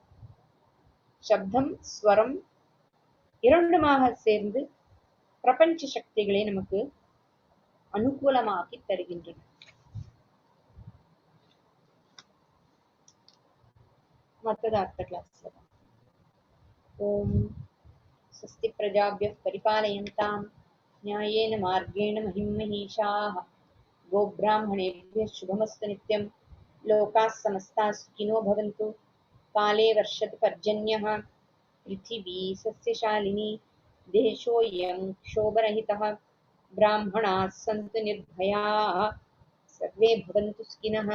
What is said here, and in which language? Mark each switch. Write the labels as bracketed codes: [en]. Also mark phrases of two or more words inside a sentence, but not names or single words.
[ta] சப்தம், ஸ்வரம் இரண்டுமாக சேர்ந்து பிரபஞ்ச சக்திகளை நமக்கு அனுகூலமாக்கி தருகின்றன. மற்றது அடுத்த கிளாஸ்ல. [sa] ஓம் स्वस्ति प्रजाभ्यः परिपालयन्तां न्यायेन मार्गेण महिं महिषाः गोब्राह्मणेभ्यः शुभमस्तु नित्यं लोकाः समस्ताः सुखिनो भवन्तु काले वर्षतु पर्जन्यः पृथिवी सस्यशालिनी देशोऽयं क्षोभरहितः ब्राह्मणाः सन्तु निर्भयाः सर्वे भवन्तु सुखिनः